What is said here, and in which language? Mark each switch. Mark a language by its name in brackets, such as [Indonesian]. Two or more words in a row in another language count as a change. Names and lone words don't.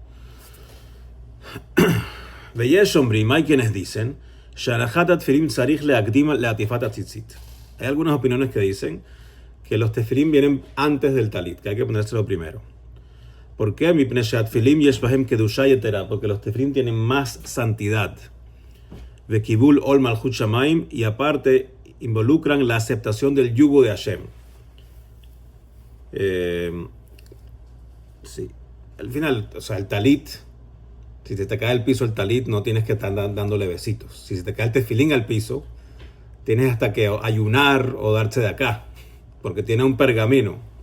[Hebrew] ויש אומרים, [Spanish] hay quienes dicen, hay algunas opiniones que dicen que los tefilín vienen antes del talit, que hay que ponérselo primero. ¿Por qué? Porque los tefilín tienen más santidad. [Hebrew] וקבול עול מלכות שמים, [Spanish] y aparte involucran la aceptación del yugo de Hashem. Sí. Al final, o sea, el talit, si te cae al piso el talit, no tienes que estar dándole besitos. Si se te cae el tefilín al piso, tienes hasta que ayunar o darse de acá, porque tiene un pergamino.